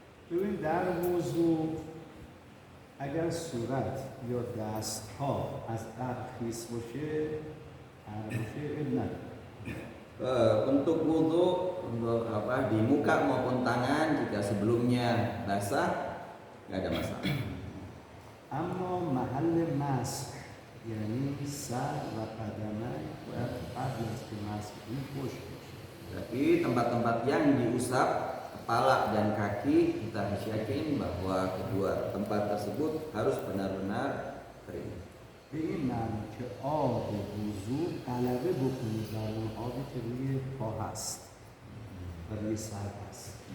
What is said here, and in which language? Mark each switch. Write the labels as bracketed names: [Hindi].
[Persian] ببین در موضوع اگر صورت یا دست ها از قبل خیس باشه اب نداره [Indonesian] Untuk wudhu untuk di muka maupun tangan jika sebelumnya basah nggak ada masalah. [Persian] اما محل مسح یعنی سر و قدمه باید قبل از که مسح کنی خشک باشه. [Indonesian] Tapi tempat-tempat yang diusap kepala dan kaki kita harus yakin bahwa kedua tempat tersebut harus benar-benar kering. [Persian] به این معنی که آب وضو غلبه بکنه بر اون آبی که روی پا هست و روی سر هست.